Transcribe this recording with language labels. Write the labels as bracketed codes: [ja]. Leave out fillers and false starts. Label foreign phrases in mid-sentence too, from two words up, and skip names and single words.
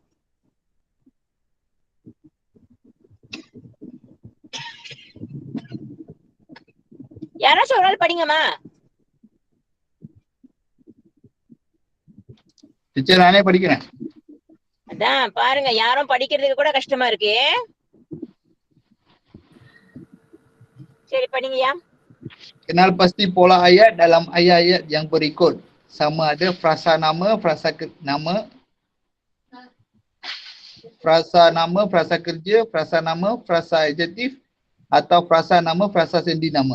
[ta] யாராச்சும் ஒரு ஆள் படிங்கம்மா. டீச்சர் நானே படிக்கிறேன். அதான் பாருங்க, யாரும் படிக்கிறதுக்கு கூட கஷ்டமா இருக்கு. சரி, படிங்கயா. [ms] Kenal pasti pola ayat dalam ayat-ayat yang berikut. Sama ada frasa nama, frasa kerja, frasa nama, frasa adjektif atau frasa nama, frasa sendi nama.